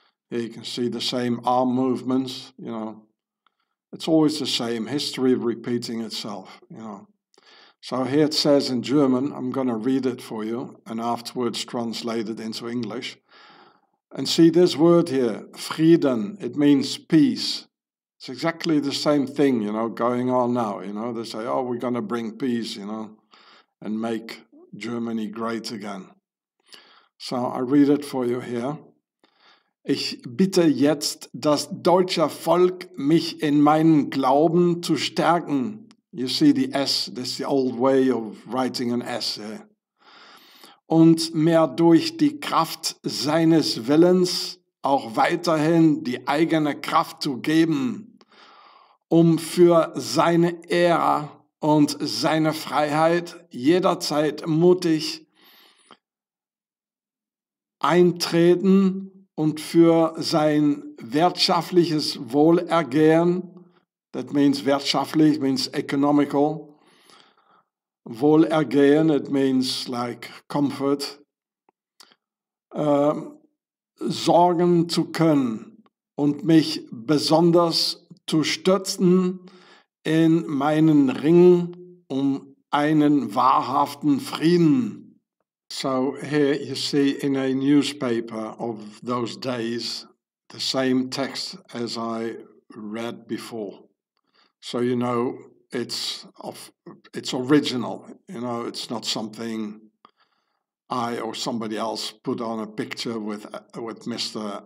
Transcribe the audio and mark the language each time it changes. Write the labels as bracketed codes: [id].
[en] Here you can see the same arm movements, It's always the same, history repeating itself, So here it says in German, I'm going to read it for you and afterwards translate it into English. And see this word here, [de] Frieden, [en] it means peace. It's exactly the same thing, going on now, They say, oh, we're going to bring peace, and make Germany great again. So I read it for you here. [de] Ich bitte jetzt das deutsche Volk, mich in meinen Glauben zu stärken. [en] You see the S, that's the old way of writing an S. [de] Und mir durch die Kraft seines Willens auch weiterhin die eigene Kraft zu geben, um für seine Ehre und seine Freiheit jederzeit mutig eintreten und für sein wirtschaftliches Wohlergehen, [en] that means wirtschaftlich, means economical, Wohlergehen, it means like comfort, [de] sorgen zu können und mich besonders zu stützen in meinen Ring einen wahrhaften Frieden. [en] So here you see in a newspaper of those days the same text as I read before. So it's original, it's not something I or somebody else put on a picture with Mr.